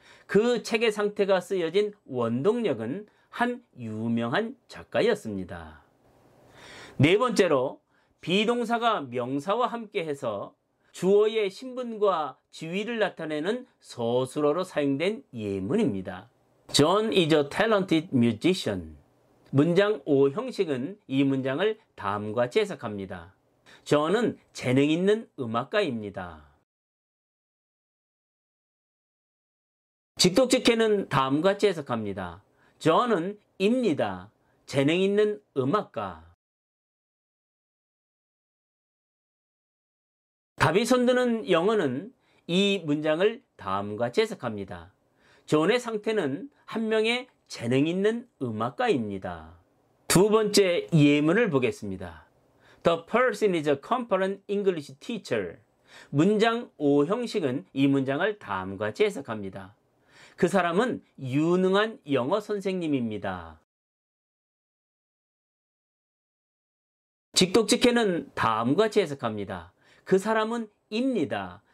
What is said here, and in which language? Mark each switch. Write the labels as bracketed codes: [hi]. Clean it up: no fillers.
[ko] 그 책의 상태가 쓰여진 원동력은 한 유명한 작가였습니다. 네 번째로 비동사가 명사와 함께해서 주어의 신분과 지위를 나타내는 서술어로 사용된 예문입니다. [en] John is a talented musician. [ko] 문장 5 형식은 이 문장을 다음과 같이 해석합니다. John은 재능 있는 음악가입니다. 직독직해는 다음과 같이 해석합니다. John은 입니다. 재능 있는 음악가. 답이 손드는 영어는 이 문장을 다음과 같이 해석합니다. 존의 상태는 한 명의 재능 있는 음악가입니다. 두 번째 예문을 보겠습니다. [en] The person is a competent English teacher. [ko] 문장 5 형식은 이 문장을 다음과 같이 해석합니다. 그 사람은 유능한 영어 선생님입니다. 직독직해는 다음과 같이 해석합니다. 그 사람은 입니다.